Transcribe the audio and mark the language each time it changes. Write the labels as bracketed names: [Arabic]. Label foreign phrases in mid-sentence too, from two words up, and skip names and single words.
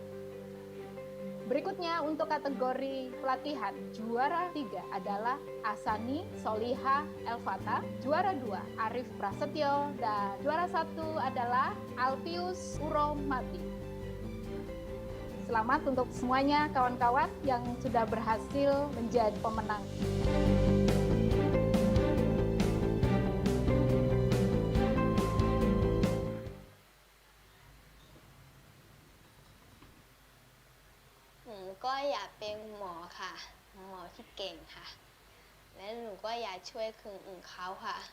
[Indonesian] Berikutnya untuk kategori pelatihan, juara 3 adalah Asani Soliha Elfata, juara 2 Arif Prasetyo, dan juara 1 adalah Alpius Uromati. Selamat untuk semuanya kawan-kawan yang sudah berhasil menjadi pemenang. [Thai] ก็อยากเป็นหมอค่ะหมอที่เก่งค่ะและหนูก็อยากช่วยคนอื่นเขาค่ะ